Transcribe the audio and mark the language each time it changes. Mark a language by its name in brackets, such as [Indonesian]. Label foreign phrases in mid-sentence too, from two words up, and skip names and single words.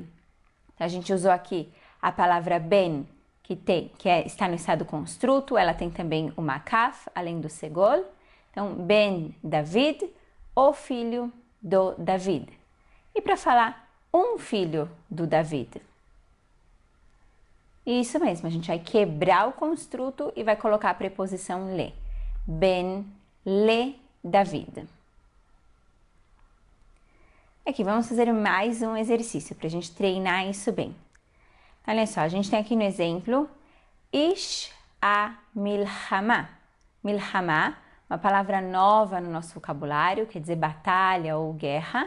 [Portuguese] A gente usou aqui a palavra Ben, está no estado construto, ela tem também o makaf, além do segol. Então, Ben David, o filho do David. E para falar um filho do David? Isso mesmo, a gente vai quebrar o construto e vai colocar a preposição le. [Hebrew] בן לדוד. [Portuguese] Aqui, vamos fazer mais um exercício para a gente treinar isso bem. Olha só, a gente tem aqui no exemplo, [Hebrew] איש המלחמה. [Portuguese] Milhama, uma palavra nova no nosso vocabulário, quer dizer batalha ou guerra.